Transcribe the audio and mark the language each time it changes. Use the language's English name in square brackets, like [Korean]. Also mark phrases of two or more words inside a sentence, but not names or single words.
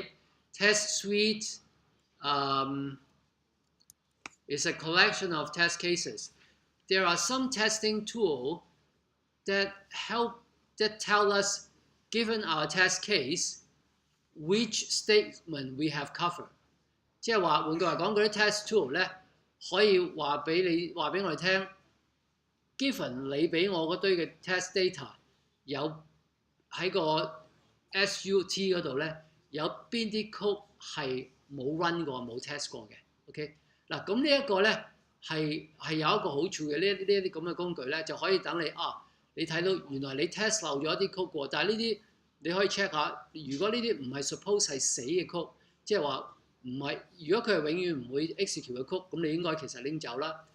[English] Test suite is a collection of test cases. There are some testing tools that tell us, given our test case, which statement we have covered. [Cantonese] 即係話換句話講，嗰啲 [English] test tool [Cantonese] 咧可以話俾我哋聽 ，given 你俾我嗰堆嘅 [English] test data [Cantonese] 有。喺個 SUT 嗰度咧，有邊啲 code 係冇 run 過、冇 test 過嘅 ？OK， 嗱咁呢一個咧係有一個好處嘅，呢一啲咁嘅工具咧就可以等你你睇到原來你 test 漏咗一啲 code 過，但係呢啲你可以 check 下，如果呢啲唔係 suppose 係死嘅 code， 即係話唔係，如果佢係永遠唔會 execute 嘅 code， 咁你應該其實拎走啦。